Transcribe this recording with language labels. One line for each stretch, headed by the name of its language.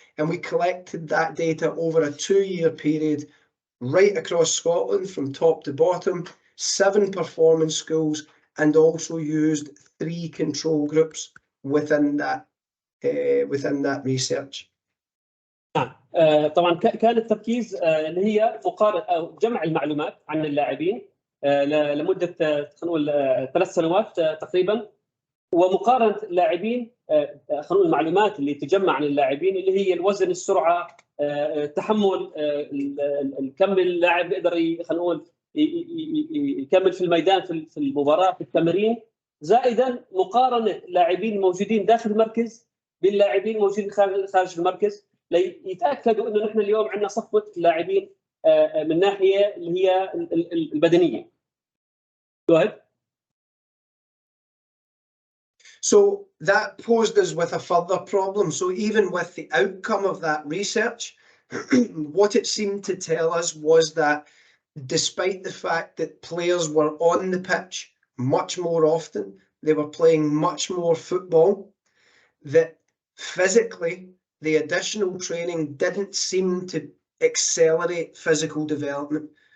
English: And we collected that data over a 2-year period right across Scotland from top to bottom, 7 performance schools, and also used 3 control groups within that research.
Arabic: طبعا كان التركيز اللي هي مقارنه او جمع المعلومات عن اللاعبين لمده خلينا نقول 3 سنوات تقريبا، ومقارنه اللاعبين خلينا نقول المعلومات اللي تجمع عن اللاعبين اللي هي الوزن، السرعه، تحمل، كم اللاعب يقدر خلينا نقول يكمل في الميدان في المباراه في التمرين، زائدا مقارنه اللاعبين الموجودين داخل المركز باللاعبين الموجودين خارج المركز، ليتاكدوا انه نحن اليوم عندنا صفوه لاعبين من ناحيه اللي هي البدنيه.
English: Go ahead. So that posed us with a further problem. So even with the outcome of that research, what it seemed to tell us was that despite the fact that players were on the pitch much more often, they were playing much more football, that physically the additional training didn't seem to accelerate physical development.